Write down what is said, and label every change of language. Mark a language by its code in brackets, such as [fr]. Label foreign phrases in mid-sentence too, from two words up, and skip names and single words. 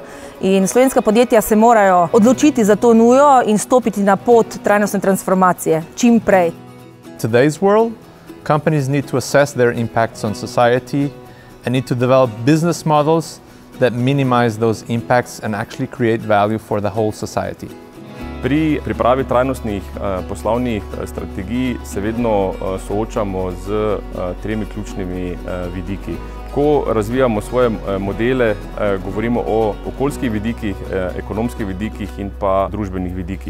[sl] In slovenska podjetja se morajo odločiti za to nujo in stopiti na pot trajnostne transformacije čim prej. [en] In today's world, companies need to assess their impacts on society and need to develop business models that minimize those impacts and actually create value for the whole society. [sl] Pri pripravi trajnostnih poslovnih strategij se vedno soočamo z tremi ključnimi vidiki. Ko razvijamo svoje modele, govorimo o okoljskih vidikih, ekonomskih vidikih in pa družbenih vidikih.